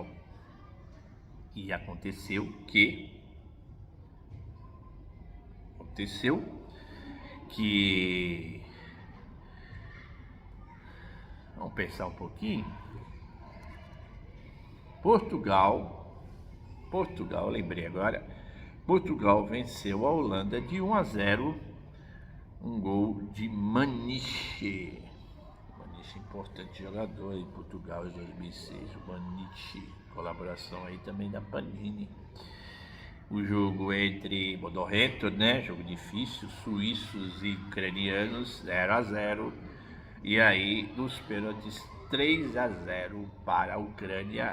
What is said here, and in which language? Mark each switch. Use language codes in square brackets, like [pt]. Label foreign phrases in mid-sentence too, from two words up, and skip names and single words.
[pt] E aconteceu que vamos pensar um pouquinho. Portugal, lembrei agora. Portugal venceu a Holanda de 1-0, um gol de Maniche. Maniche, importante jogador em Portugal em 2006, o Maniche. Colaboração aí também da Panini. O jogo entre modorrento, né? Jogo difícil, suíços e ucranianos, 0-0. E aí, nos pênaltis, 3-0 para a Ucrânia.